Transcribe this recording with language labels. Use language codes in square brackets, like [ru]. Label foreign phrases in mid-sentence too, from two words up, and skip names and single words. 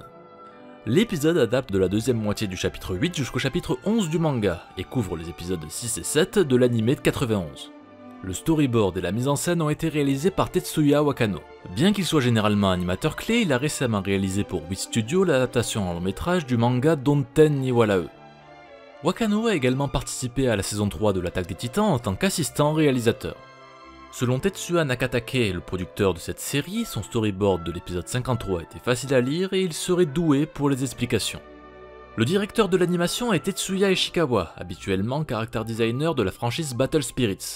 [fr] L'épisode adapte de la deuxième moitié du chapitre 8 jusqu'au chapitre 11 du manga et couvre les épisodes 6 et 7 de l'anime de 91. Le storyboard et la mise en scène ont été réalisés par Tetsuya Wakano. Bien qu'il soit généralement animateur clé, il a récemment réalisé pour Wit Studio l'adaptation en long métrage du manga Donten ni Walae. Wakano a également participé à la saison 3 de l'Attaque des Titans en tant qu'assistant réalisateur. Selon Tetsuya Nakatake, le producteur de cette série, son storyboard de l'épisode 53 était facile à lire et il serait doué pour les explications. Le directeur de l'animation est Tetsuya Ishikawa, habituellement [en] character designer [fr] de la franchise Battle Spirits.